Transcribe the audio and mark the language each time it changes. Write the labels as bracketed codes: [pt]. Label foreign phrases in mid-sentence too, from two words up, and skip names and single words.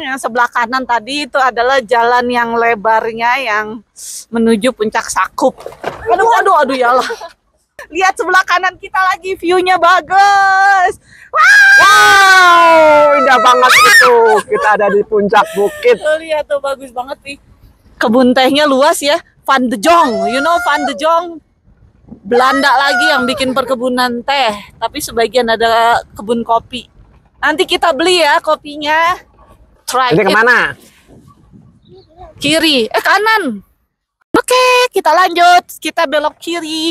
[id] Yang sebelah kanan tadi itu adalah jalan yang lebarnya yang menuju puncak Sakup. Aduh yalah. Lihat sebelah kanan kita lagi, view-nya bagus. Wow, indah banget itu. Kita ada di puncak bukit. Tuh, lihat tuh bagus banget nih. Kebun tehnya luas ya. [en] Van de Jong, you know Van de Jong? [id] Belanda lagi yang bikin perkebunan teh, tapi sebagian ada kebun kopi. Nanti kita beli ya kopinya. Try Ini kemana? Kiri, kanan. Oke, kita lanjut. Kita belok kiri.